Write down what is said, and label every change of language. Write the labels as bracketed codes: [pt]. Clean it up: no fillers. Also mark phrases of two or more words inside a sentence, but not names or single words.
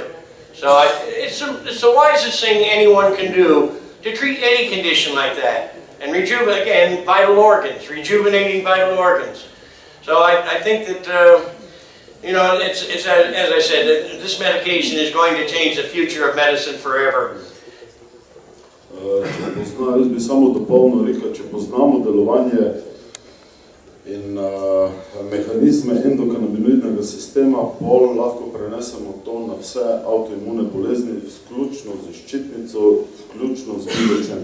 [en] So it's the wisest thing anyone can do to treat any condition like that. And rejuvenate, again, vital organs, rejuvenating vital organs. So I think that, you know, it's as I said, this medication is going to change the future of medicine forever. [sl] Jaz bi samo dopolnil rekel, če poznamo delovanje in mehanizme endokanabinoidnega sistema, pol lahko prenesemo to na vse avtoimune bolezni, vključno z ščitnico, vključno z vidočem.